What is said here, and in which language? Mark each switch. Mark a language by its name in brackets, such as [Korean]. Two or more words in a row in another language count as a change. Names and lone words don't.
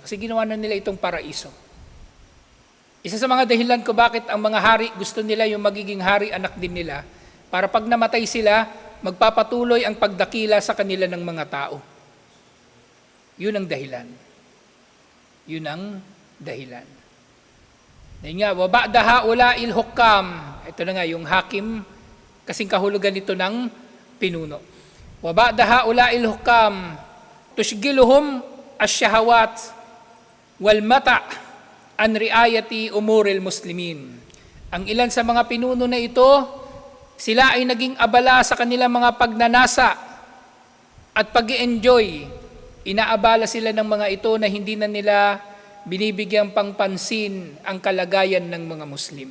[Filipino] Kasi ginawa na nila itong paraiso. Isa sa mga dahilan ko bakit ang mga hari gusto nila yung magiging hari anak din nila, para pag namatay sila, magpapatuloy ang pagdakila sa kanila ng mga tao. Yun ang dahilan. Yun ang dahilan. Dahil nga, [Arabic] وبعض هؤلاء الحكام. [Filipino] Ito na nga, yung hakim, kasing kahulugan nito ng pinuno. [Arabic] وبعض هؤلاء الحكام، تشغلهم الشهوات والمتاع عن رعاية أمور المسلمين. [Filipino] Ang ilan sa mga pinuno na ito, sila ay naging abala sa kanilang mga pagnanasa at pag-i-enjoy. Inaabala sila ng mga ito na hindi na nila binibigyang pangpansin ang kalagayan ng mga Muslim.